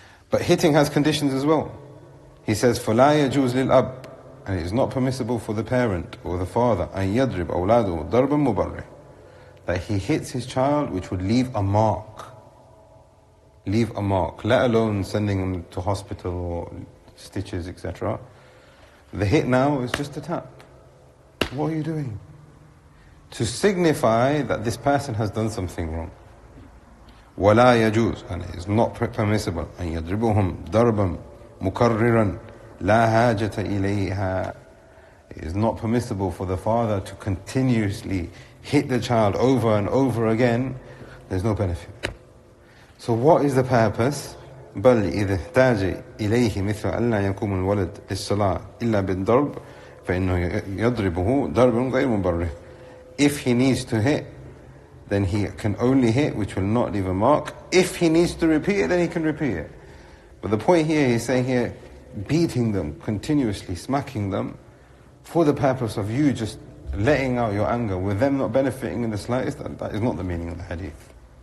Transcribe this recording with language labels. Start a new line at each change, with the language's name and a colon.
English: But hitting has conditions as well. He says,
Arabic: فَلَا يَجُوزْ لِلْأَبْ,
English: and it is not permissible for the parent or the father
Arabic: أَن يَضْرِبْ أَوْلَادُهُ ضَرْبًا مُبَرِّحًا,
English: that he hits his child which would leave a mark. leave a mark, let alone sending them to hospital or stitches, etc. The hit now is just a tap. What are you doing? To signify that this person has done something wrong.
Arabic: وَلَا يَجُوزُ,
English: and it is not permissible,
Arabic: أَن يَضْرِبُهُمْ ضَرْبًا مُكَرِّرًا لَا حَاجَةَ إِلَيْهَا.
English: It is not permissible for the father to continuously hit the child over and over again. There's no benefit. So what is the purpose?
Arabic: بل إذا احتاج إليه مثل أن لا يقوم الولد للصلاة إلا بالضرب فإنه يضربه ضرب غير مبرح.
English: If he needs to hit, then he can only hit, which will not leave a mark. If he needs to repeat it, then he can repeat it. But the point here, he's saying here, beating them, continuously smacking them, for the purpose of you just letting out your anger, with them not benefiting in the slightest, that is not the meaning of the hadith.